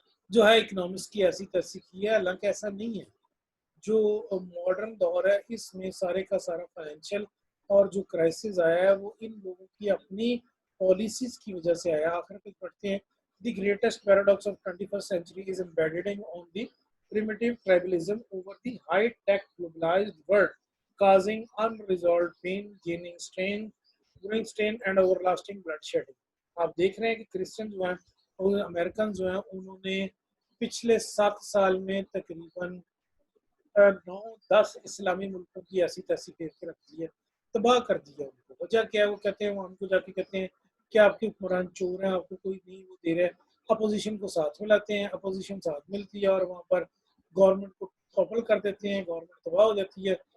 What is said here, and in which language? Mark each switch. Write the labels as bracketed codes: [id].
[ur] جو ہے اکنامکس کی ایسی ترسیخ کی ہے، حالانکہ ایسا نہیں ہے۔ جو ماڈرن دور ہے اس میں سارے کا سارا فائنینشیل اور جو کرائسس آیا ہے وہ ان لوگوں کی اپنی پالیسیز کی وجہ سے آیا۔ آخر پہ پڑھتے ہیں، [en] The greatest paradox of 21st century is embedded on the primitive tribalism over the high-tech globalized world, causing unresolved pain, gaining strength growing strain and everlasting bloodshed. [ur] آپ دیکھ رہے ہیں کہ کرسچن جو ہیں اور امریکن جو ہیں انہوں نے پچھلے 7 سال میں تقریباً 9-10 اسلامی ملکوں کی ایسی تیسی پھیر کے رکھ دی ہے، تباہ کر دیا ان کو. وجہ کیا ہے؟ وہ کہتے ہیں، وہ ہم کو جا کے کہتے ہیں کہ آپ کے حکمران چور ہیں، آپ کو کوئی نہیں وہ دے رہے، اپوزیشن کو ساتھ ملاتے ہیں، اپوزیشن ساتھ ملتی ہے اور وہاں پر گورنمنٹ کو ٹاپل کر دیتے ہیں، گورنمنٹ تباہ ہو جاتی ہے.